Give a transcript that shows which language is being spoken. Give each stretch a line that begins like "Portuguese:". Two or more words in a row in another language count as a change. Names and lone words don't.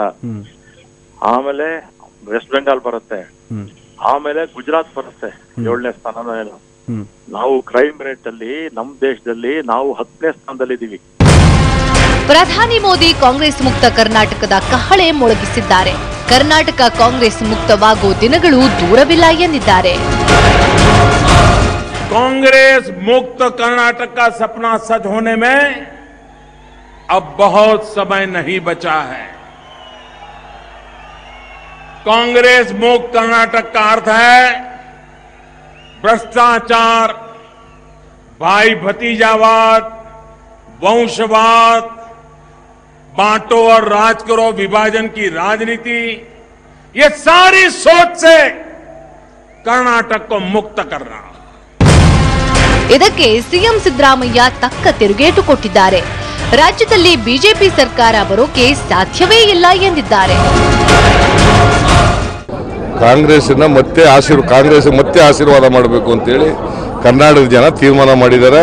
Kannada: ಆಮೇಲೆ ವೆಸ್ಟ್ ಬೆಂಗಾಲ್ ಬರುತ್ತೆ, ಆಮೇಲೆ ಗುಜರಾತ್ ಬರುತ್ತೆ 7ನೇ ಸ್ಥಾನ ಏನು. ನಾವು
English: crime rate
Kannada: ಅಲ್ಲಿ ನಮ್ಮ ದೇಶದಲ್ಲಿ ನಾವು 10ನೇ ಸ್ಥಾನದಲ್ಲಿದ್ದೀವಿ. ಪ್ರಧಾನಿ ಮೋದಿ ಕಾಂಗ್ರೆಸ್ ಮುಕ್ತ ಕರ್ನಾಟಕದ ಕಹಳೆ ಮೊಳಗಿಸಿದ್ದಾರೆ. ಕರ್ನಾಟಕ ಕಾಂಗ್ರೆಸ್ ಮುಕ್ತವಾಗುವ ದಿನಗಳು ದೂರವಿಲ್ಲ ಎಂದಿದ್ದಾರೆ.
Hindi: कांग्रेस मुक्त कर्नाटक का सपना सच होने में अब बहुत समय नहीं बचा है. कांग्रेस मुक्त कर्नाटक का अर्थ है भ्रष्टाचार, भाई भतीजावाद, वंशवाद, बांटो और राज करो विभाजन की राजनीति, ये सारी सोच से कर्नाटक को मुक्त करना.
Kannada: ಇದಕ್ಕೆ ಸಿಎಂ ಸಿದ್ದರಾಮಯ್ಯ ತಕ್ಕ ತಿರುಗೇಟು ಕೊಟ್ಟಿದ್ದಾರೆ. ರಾಜ್ಯದಲ್ಲಿ ಬಿಜೆಪಿ ಸರ್ಕಾರ ಬರೋಕೆ ಸಾಧ್ಯವೇ ಇಲ್ಲ ಎಂದಿದ್ದಾರೆ. ಕಾಂಗ್ರೆಸ್ ಮತ್ತೆ ಆಶೀರ್ವಾದ ಮಾಡಬೇಕು ಅಂತೇಳಿ ಕರ್ನಾಟಕದ ಜನ ತೀರ್ಮಾನ ಮಾಡಿದ್ದಾರೆ.